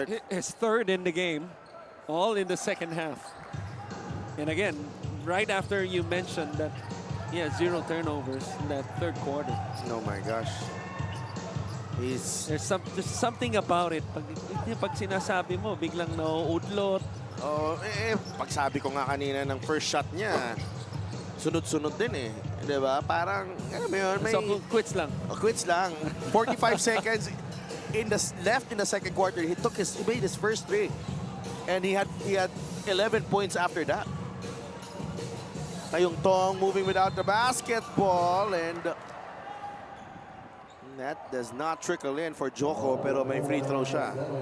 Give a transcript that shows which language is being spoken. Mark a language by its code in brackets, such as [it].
[en] His third in the game, all in the second half. And again, right after you mentioned that he has 0 turnovers in that third quarter. Oh my gosh. There's something about it. [tl] Pag sinasabi mo, biglang nauudlot. Oh, pagsabi ko nga kanina ng first shot niya, sunod-sunod din eh. Diba? Parang, alam mo yun, may... So, quits lang. Quits lang. [en] 45 seconds left in the second quarter. He made his first 3. And he had 11 points after that. Tayong Tong moving without the basketball, and that does not trickle in for Joko, [tl] pero may free throw siya.